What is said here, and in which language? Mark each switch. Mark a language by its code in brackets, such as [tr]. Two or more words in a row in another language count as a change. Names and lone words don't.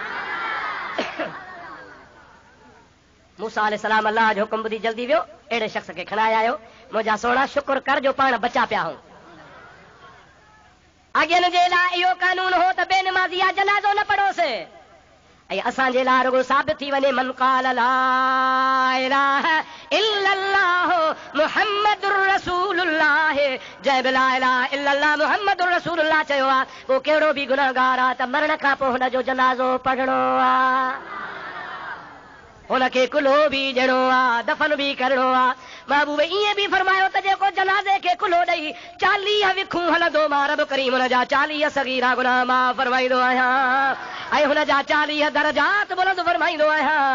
[sd] मूसा अलैहिस्सलाम अल्लाह जो हुकुम ॿुधी जल्दी वियो, अहिड़े शख़्स खे खणाए आयो। मुंहिंजा सोना शुक्र कर जो पाण बचा पिया हूं। अॻियनि जे लाइ इहो कानून हो त बेनमाज़ी आहे, जनाज़ो न पढ़ोसि। ऐं असांजे लाइ रुगो साबित थी वञे, [ar] من قال لا إله إلا الله محمد رسول الله, [sd] जंहिं बि [ar] لا إله إلا الله محمد رسول الله [sd] चयो आहे, पोइ कहिड़ो बि गुनाहगार आहे त मरण खां पोइ हुन जो जनाज़ो पढ़णो आहे, हुनखे कुल्हो बि ॾियणो आहे, दफ़न बि करणो आहे। महबूब ईअं बि फरमायो त जेको जनाज़े खे कुल्हो ॾेई 40 विखूं हलंदो, मां रब करीम हुन जा 40 सगीरा गुनाह माफ़ फरमाईंदो आहियां ऐं हुन जा 40 दरजात बुलंद फरमाईंदो आहियां।